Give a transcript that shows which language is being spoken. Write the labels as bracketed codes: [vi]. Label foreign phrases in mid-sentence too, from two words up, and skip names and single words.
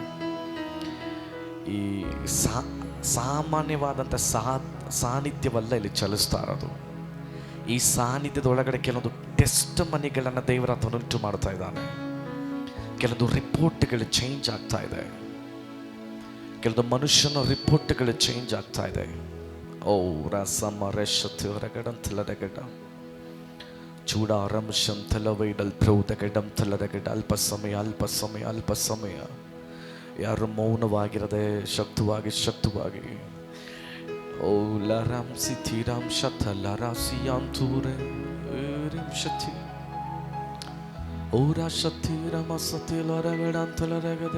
[kn] ಈ ಸಾಮಾನ್ಯವಾದಂಥ ಸಾನ್ನಿಧ್ಯವಲ್ಲ ಇಲ್ಲಿ ಚಲಿಸ್ತಾ ಇರೋದು. ಈ ಸಾನ್ನಿಧ್ಯದ ಒಳಗಡೆ ಕೆಲವೊಂದು ಟೆಸ್ಟ್ ಮನಿಗಳನ್ನು ದೇವರಾತ್ಮನು ಉಂಟು ಮಾಡ್ತಾ ಇದ್ದಾನೆ. ಕೆಲವೊಂದು ರಿಪೋರ್ಟ್ಗಳು ಚೇಂಜ್ ಆಗ್ತಾ ಇದೆ, ಕೆಲವೊಂದು ಮನುಷ್ಯನ ರಿಪೋರ್ಟ್ಗಳು ಚೇಂಜ್ ಆಗ್ತಾ ಇದೆ. ಓ ರಸಮ ರೆಶತ್ ಹೊರಗಡಂತಲರಗಡ ಚೂಡಾರಂಶಂತಲವೈಡಲ್ ಪ್ರೌದಗಡಂತಲರಗಡ. ಅಲ್ಪ ಸಮಯ ಯಾರು ಮೌನವಾಗಿರದೆ ಶಕ್ತವಾಗಿ ಓ ಲರಾಮ್ ಸಿಥಿರಾಮ್ ಶತ ಲರಾಸಿಯಾಂ ತೂರೆ ರಿಂ ಶತಿ ಓರಾ ಶತಿ ರಮ ಸತಿ ಲರಗಡಂತಲರಗದೆ.